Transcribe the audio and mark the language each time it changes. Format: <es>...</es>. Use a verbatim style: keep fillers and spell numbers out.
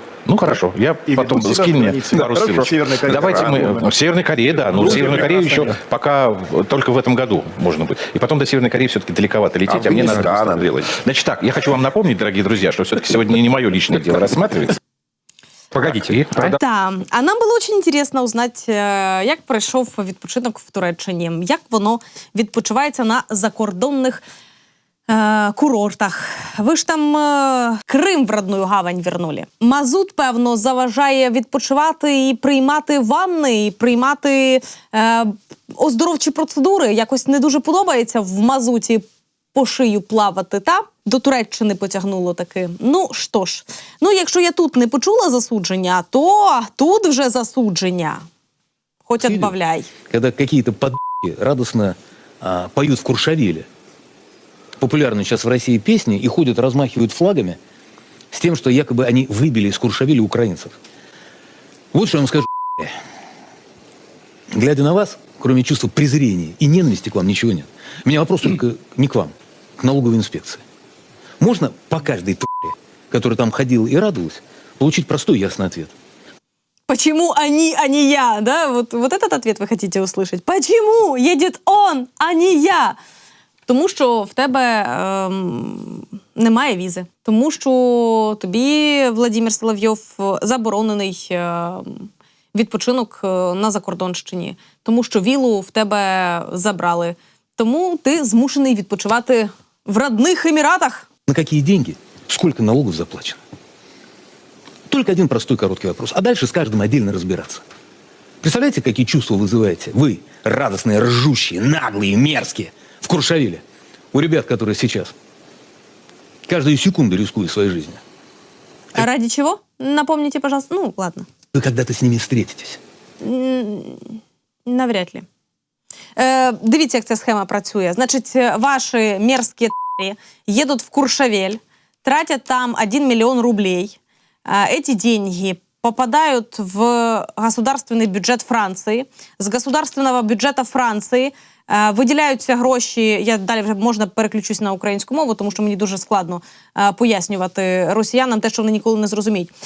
<ru>Ну, хорошо, я и потом скинь мне пару ссылок. Давайте мы... В Северной Корее, да. Ну, в Северную Корею еще пока только в этом году можно будет. И потом до Северной Кореи все-таки далековато лететь, а, а мне надо, надо делать. Значит так, я хочу вам напомнить, дорогие друзья, что все-таки сегодня не мое личное дело рассматривается. Погодите. Так,</ru> <uk>Так, а нам було дуже цікаво узнати, е, як пройшов відпочинок в Туреччині, як воно відпочивається на закордонних е, курортах. Ви ж там е, Крим в родну гавань вернули. Мазут, певно, заважає відпочивати і приймати ванни, і приймати е, оздоровчі процедури. Якось не дуже подобається в мазуті по шию плавати, та? До Туреччини потягнуло таки. Ну, що ж. Ну, якщо я тут не почула засудження, то тут вже засудження. Хоч Чили? відбавляй.</uk> <ru>Когда какие-то подб***и радостно а, поют в Куршавеле популярную сейчас в России песни и ходят, размахивают флагами с тем, что якобы они выбили из Куршавеля украинцев. Вот что я вам скажу, б***ь. Глядя на вас, кроме чувства презрения и ненависти к вам ничего нет. У меня вопрос только не к вам, к налоговой инспекции. Можно по каждой т***е, которая там ходила и радовалась, получить простой и ясный ответ? Почему они, а не я? Да? Вот, вот этот ответ вы хотите услышать. Почему едет он, а не я?</ru> <uk>Тому що в тебе ем, немає візи. Тому що тобі Владимир Соловйов заборонений ем, відпочинок е, на Закордонщині. Тому що вілу в тебе забрали. Тому ти змушений відпочивати в родних Еміратах.</uk> <ru>На какие деньги? Сколько налогов заплачено? Только один простой короткий вопрос. А дальше с каждым отдельно разбираться. Представляете, какие чувства вызываете? Вы, радостные, ржущие, наглые, мерзкие, в Куршавеле. У ребят, которые сейчас. Каждую секунду рискуют своей жизнью. А ради чего? Напомните, пожалуйста. Ну, ладно. Вы когда-то с ними встретитесь. М, Навряд ли.</ru> <uk>Е, дивіться, як ця схема працює. Значить, е, ваші мерзкі т***і їдуть в Куршавель, тратять там один мільйон рублей. Е, Ці деньги попадають в государственний бюджет Франції. З государственного бюджету Франції е, виділяються гроші, я далі вже можна переключусь на українську мову, тому що мені дуже складно е, пояснювати росіянам те, що вони ніколи не зрозуміють.</uk>